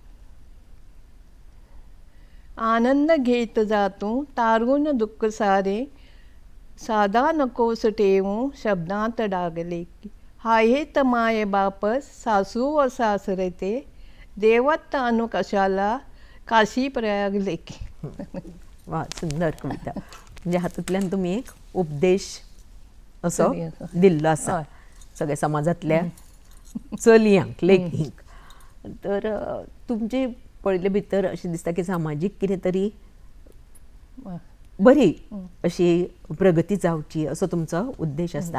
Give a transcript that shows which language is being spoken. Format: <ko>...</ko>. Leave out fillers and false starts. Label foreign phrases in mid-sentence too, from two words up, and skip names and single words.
<mr>आनंद घेत जातू तारून दुःख सारे, साधा नकोस ठेवू शब्दात डागले की. आहेत माय बाप सासू व सासरे ते, देवत्त अनु कशाला काशी प्रयाग लेकी. वा, सुंदर कविता.</mr> <kok>म्हणजे हातूंतल्यान तुमी एक उपदेश असो दिल्लो आसा सगळ्या समाजांतल्या चलयांक लेखीक. तर तुमचे पळयले भितर अशें दिसता की सामाजीक कितें तरी बरी अशी प्रगती जावची असो तुमचो उद्देश आसता.</kok>